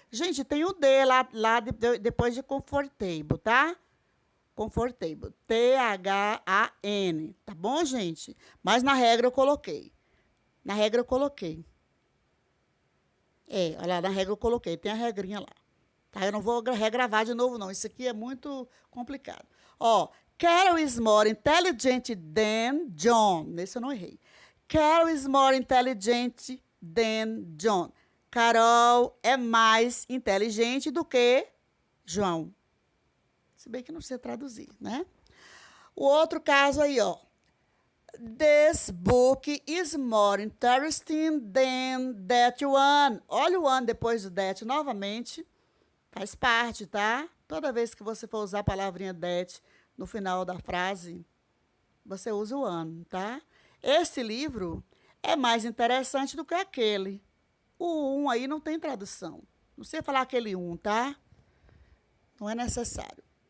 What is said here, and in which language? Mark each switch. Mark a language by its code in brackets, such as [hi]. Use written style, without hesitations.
[pt] Gente, tem o D lá depois de comfortable, tá? Comfortable. T-H-A-N. Tá bom, gente? Mas na regra eu coloquei. Na regra eu coloquei. Olha lá, na regra eu coloquei. Tem a regrinha lá. Tá? Eu não vou regravar de novo, não. Isso aqui é muito complicado. [en] Ó, Carol is more intelligent than John. [pt] Nesse eu não errei. [en] Carol is more intelligent than John. [pt] Carol é mais inteligente do que João. Se bem que não sei traduzir, né? O outro caso aí, ó. [en] This book is more interesting than that one. [pt] Olha o one depois do that novamente. Faz parte, tá? Toda vez que você for usar a palavrinha that no final da frase, você usa o one, tá? Esse livro é mais interessante do que aquele. O um aí não tem tradução. Não sei falar aquele um, tá? Não é necessário.